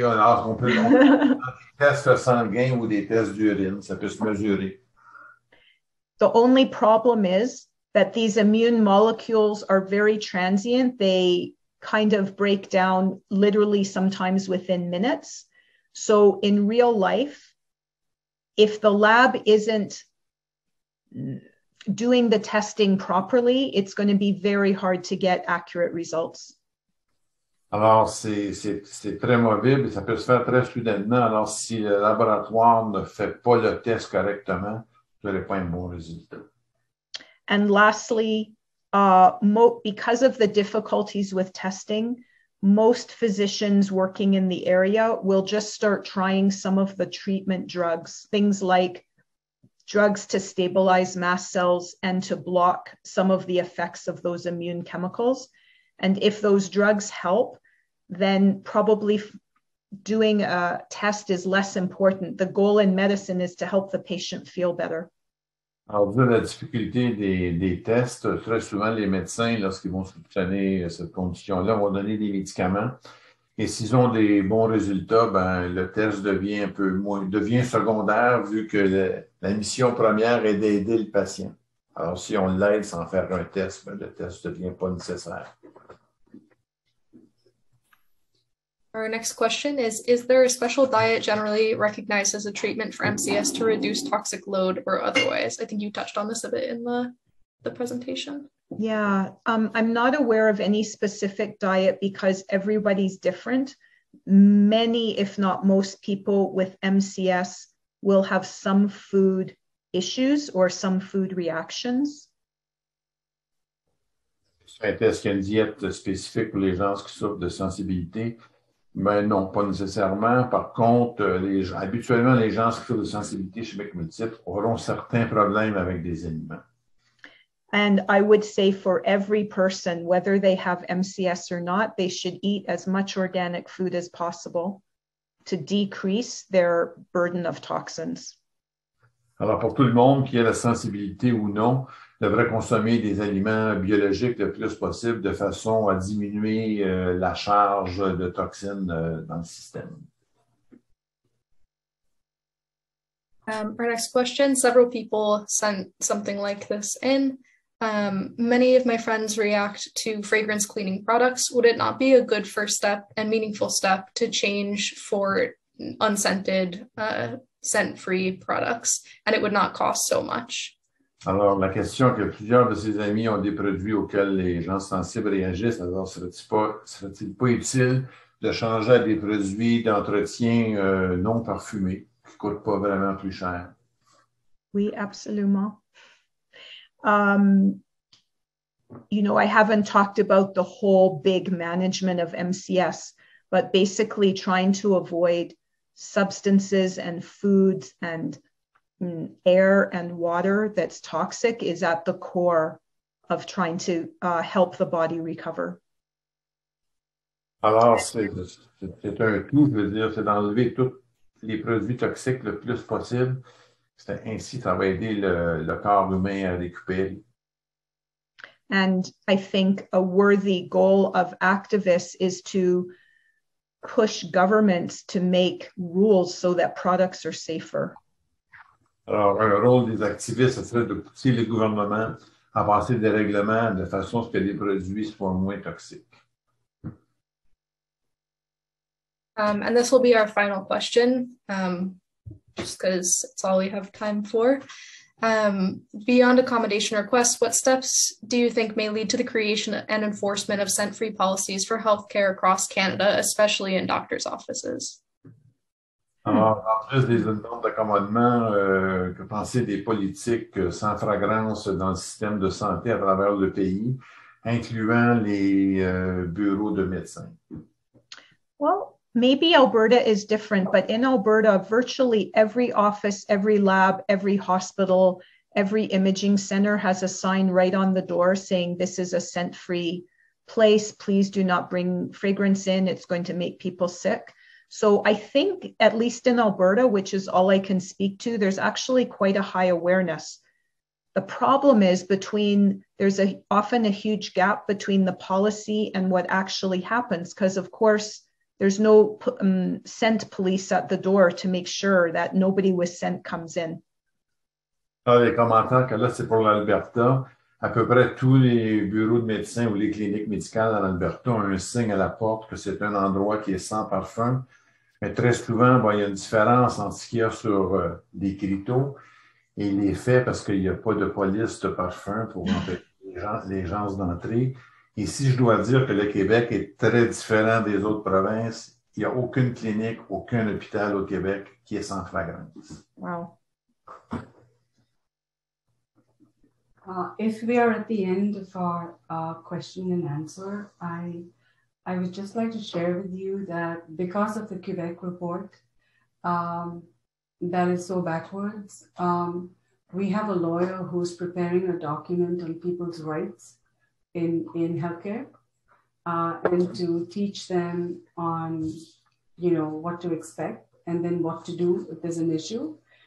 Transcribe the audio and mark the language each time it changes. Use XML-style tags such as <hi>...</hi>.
<fr>Alors, on peut des tests sanguins ou des tests d'urine, ça peut se mesurer.</fr> <en>The only problem is that these immune molecules are very transient. They kind of break down literally sometimes within minutes. So in real life, if the lab isn't doing the testing properly, it's going to be very hard to get accurate results.</en> <fr>Alors, c'est très mobile et ça peut se faire très soudainement. Alors, si le laboratoire ne fait pas le test correctement, vous n'aurez pas un bon résultat.</fr> <en>And lastly, because of the difficulties with testing, most physicians working in the area will just start trying some of the treatment drugs, things like drugs to stabilize mast cells and to block some of the effects of those immune chemicals. And if those drugs help, then probably doing a test is less important. The goal in medicine is to help the patient feel better.</en> <fr>Alors, vu la difficulté des tests, très souvent, les médecins, lorsqu'ils vont soupçonner cette condition-là, vont donner des médicaments. Et s'ils ont des bons résultats, ben, le test devient un peu moins, devient secondaire vu que la mission première est d'aider le patient. Alors, si on l'aide sans faire un test, ben, le test ne devient pas nécessaire.</fr> <en>Our next question is there a special diet generally recognized as a treatment for MCS to reduce toxic load or otherwise? I think you touched on this a bit in the presentation. Yeah, I'm not aware of any specific diet because everybody's different. Many, if not most people with MCS will have some food issues or some food reactions.</en> <fr>Est-ce qu'il y a une diète spécifique pour les gens qui souffrent de sensibilité? Ben non, pas nécessairement. Par contre, habituellement, les gens qui souffrent de sensibilité chimique multiple auront certains problèmes avec des aliments.</fr> <en>And I would say for every person, whether they have MCS or not, they should eat as much organic food as possible to decrease their burden of toxins.</en> <fr>Alors, pour tout le monde qui a la sensibilité ou non, devrait consommer des aliments biologiques le plus possible de façon à diminuer la charge de toxines dans le système.</fr> <en>Our next question, several people sent something like this in. Many of my friends react to fragrance cleaning products. Would it not be a good first step and meaningful step to change for unscented, scent-free products, and it would not cost so much?</en> <fr>Alors, la question que plusieurs de ses amis ont des produits auxquels les gens sensibles réagissent, alors serait-il pas utile de changer à des produits d'entretien non parfumés qui ne coûtent pas vraiment plus cher? Oui, absolument.</fr> <en>You know, I haven't talked about the whole big management of MCS, but basically trying to avoid substances and foods and air and water that's toxic is at the core of trying to help the body recover.</en> <fr>Alors, c'est un tout, je veux dire, c'est d'enlever tous les produits toxiques le plus possible. Ainsi, ça va aider le corps humain à récupérer.</fr> <en>And I think a worthy goal of activists is to push governments to make rules so that products are safer.</en> <fr>Alors, un rôle des activistes, ce serait de pousser les gouvernements à passer des règlements de façon à ce que les produits soient moins toxiques.</fr> <en>And this will be our final question, just because it's all we have time for. Beyond accommodation requests, what steps do you think may lead to the creation and enforcement of scent-free policies for healthcare across Canada, especially in doctors' offices?</en> <fr>Alors, en plus des normes d'accommodement, que penser des politiques sans fragrance dans le système de santé à travers le pays, incluant les bureaux de médecins?</fr> <en>Well, maybe Alberta is different, but in Alberta, virtually every office, every lab, every hospital, every imaging center has a sign right on the door saying this is a scent-free place. Please do not bring fragrance in. It's going to make people sick. So I think, at least in Alberta, which is all I can speak to, there's actually quite a high awareness. The problem is there's often a huge gap between the policy and what actually happens, because of course, there's no scent police at the door to make sure that nobody with scent comes in.</en> <fr>Les commentaires que là, c'est pour l'Alberta. À peu près tous les bureaux de médecins ou les cliniques médicales en Alberta ont un signe à la porte que c'est un endroit qui est sans parfum. Mais très souvent, il y a une différence entre ce qu'il y a sur des criteaux et les faits parce qu'il n'y a pas de police de parfum pour empêcher les gens d'entrer. Et si je dois dire que le Québec est très différent des autres provinces, il n'y a aucune clinique, aucun hôpital au Québec qui est sans fragrance.</fr> <en>Wow. If we are at the end of our question and answer, I would just like to share with you that because of the Quebec report that is so backwards, we have a lawyer who's preparing a document on people's rights in healthcare and to teach them on, what to expect and then what to do if there's an issue.</en>